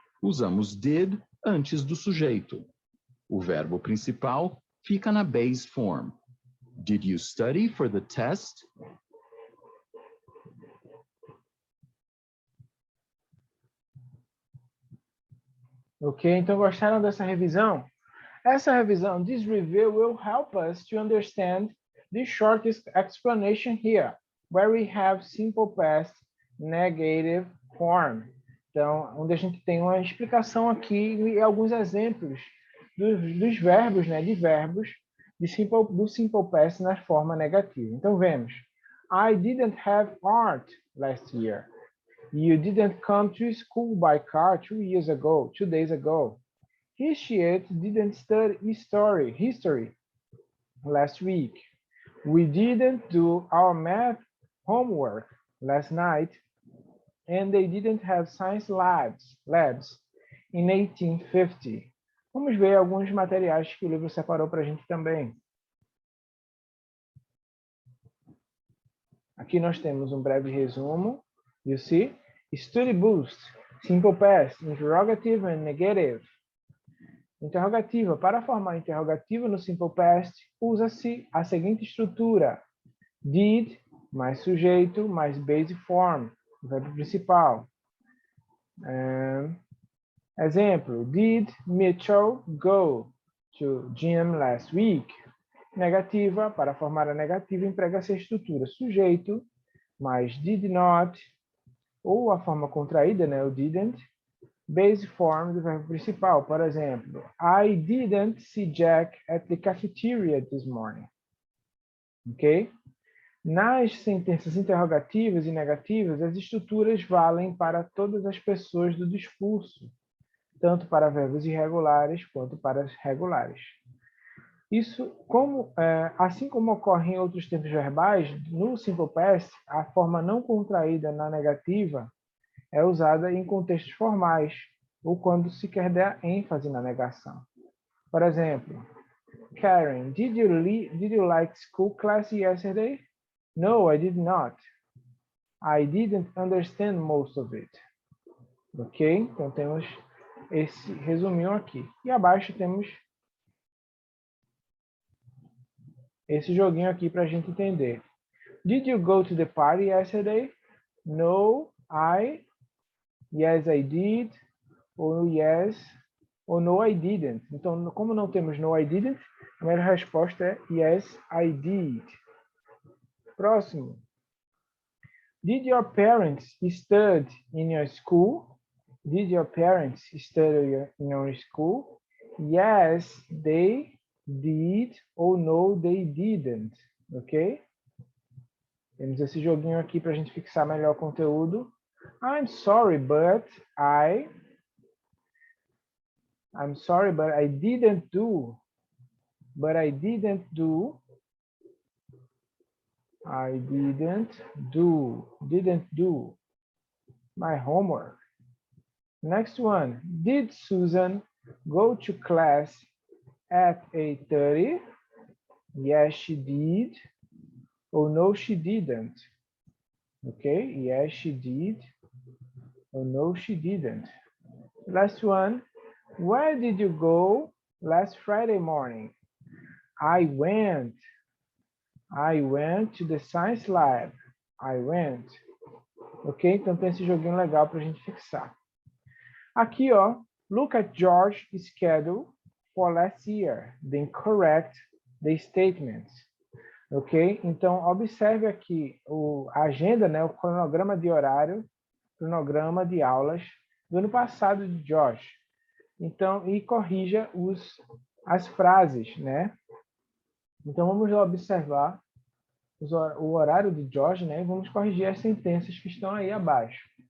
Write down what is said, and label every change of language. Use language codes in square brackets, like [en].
[pt] Usamos did antes do sujeito. O verbo principal fica na base form. [en] Did you study for the test? [pt] Ok, então gostaram dessa revisão? Essa revisão, [en] this review will help us to understand the shortest explanation here, where we have simple past negative form. [pt] Então, onde a gente tem uma explicação aqui e alguns exemplos dos verbos, né, de verbos do simple past na forma negativa. Então, vemos. [en] I didn't have art last year. You didn't come to school by car 2 days ago. He, she, it didn't study history last week. We didn't do our math homework last night, and they didn't have science labs in 1850. [pt] Vamos ver alguns materiais que o livro separou para a gente também. Aqui nós temos um breve resumo. [en] You see? Study boost, simple past, interrogative and negative. [pt] Interrogativa. Para formar interrogativa no simple past, usa-se a seguinte estrutura. Did, mais sujeito, mais base form, o verbo principal. Exemplo. [en] Did Mitchell go to gym last week? [pt] Negativa. Para formar a negativa, emprega-se a estrutura sujeito, mais did not, ou a forma contraída, né, o didn't, base form do verbo principal. Por exemplo, [en] I didn't see Jack at the cafeteria this morning. Ok? [pt] Nas sentenças interrogativas e negativas, as estruturas valem para todas as pessoas do discurso, tanto para verbos irregulares quanto para os regulares. Isso, assim como ocorre em outros tempos verbais, no simple past, a forma não contraída na negativa é usada em contextos formais, ou quando se quer dar ênfase na negação. Por exemplo, [en] Karen, did you like school class yesterday? No, I did not. I didn't understand most of it. Ok? [pt] Então temos esse resuminho aqui. E abaixo temos esse joguinho aqui para a gente entender. [en] Did you go to the party yesterday? No, yes, I did. Ou yes, ou no, I didn't. [pt] Então, como não temos [en] no, I didn't, [pt] a primeira resposta é [en] yes, I did. [pt] Próximo. [en] Did your parents study in your school? Did your parents study in your school? Yes, they did, ou no, they didn't. Ok? [pt] Temos esse joguinho aqui para a gente fixar melhor o conteúdo. [en] I'm sorry, but I didn't do. I didn't do my homework. Next one. Did Susan go to class at 8:30? Yes, she did. Or no, she didn't. Okay, yes, she did. Or no, she didn't. Last one, where did you go last Friday morning? I went to the science lab. I went. Ok? [pt] Então tem esse joguinho legal para a gente fixar. Aqui, ó, [en] look at George's schedule for last year. Then correct the statements. Ok? [pt] Então, observe aqui a agenda, né, o cronograma de horário, cronograma de aulas do ano passado de George. Então, e corrija as frases, né? Então, vamos lá observar o horário de George, né? E vamos corrigir as sentenças que estão aí abaixo.